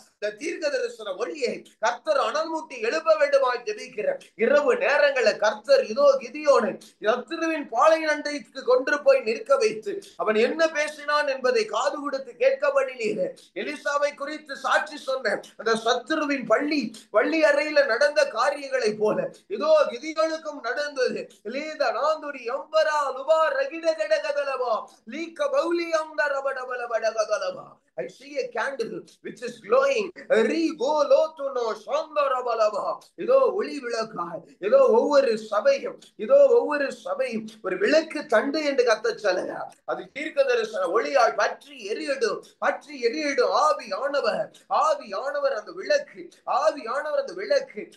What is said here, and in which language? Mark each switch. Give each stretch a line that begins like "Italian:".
Tamil: இந்த தீர்க்கதரிசன ஒளியை கர்த்தர் அனல்மூட்டி எழுப்ப வேண்டுமா ஜெபிக்கிற இரவு நேரங்களை கர்த்தர் இதோ கிதியோனை சத்துருவின் பாளையண்டைக்கு கொண்டு போய் நிற்க வைத்து அவன் என்ன பேசினான் என்பதை காது கொடுத்து கேட்கப்படினீர். எலிசாவை குறித்து சாட்சி சொன்ன அந்த சத்துருவின் பள்ளி அறையில நடந்த காரியங்களை போல இதோ கிதியோனுக்கும் நடந்தது. லீத நாந்துரி அம்பரா லுபா Rakita கடகதலவா லீக்க பௌலி அந்தரபடபலபடகதலவா.
English: I see a candle which is glowing. Rigolotuno shandarabalaba.
Tamil: இதோ ஒளி விளக்காய், இதோ ஒவ்வொரு சபையும், இதோ ஒவ்வொரு சபையும் ஒரு விளக்கு தண்டு என்று கர்த்தர் சொல்லுகிறார். அது தீர்க்க தரிசன ஒளியாய் பற்றி எரியடும், பற்றி எரியடும். ஆவியானவர் அந்த விளக்கு, ஆவியானவர் அந்த விளக்கு.